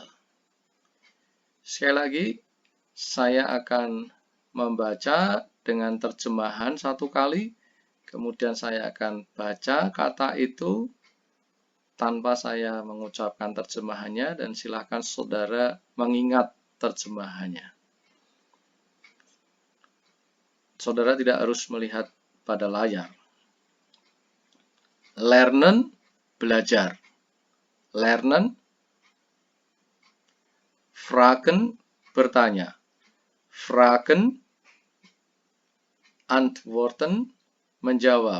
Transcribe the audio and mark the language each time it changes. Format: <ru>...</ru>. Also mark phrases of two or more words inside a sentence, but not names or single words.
<id>Sekali lagi, saya akan membaca dengan terjemahan satu kali, kemudian saya akan baca kata itu tanpa saya mengucapkan terjemahannya, dan silakan saudara mengingat terjemahannya. Saudara tidak harus melihat pada layar.</id> <de>Lernen, belajar. Lernen, fragen, bertanya. Fragen, antworten, menjawab.</de>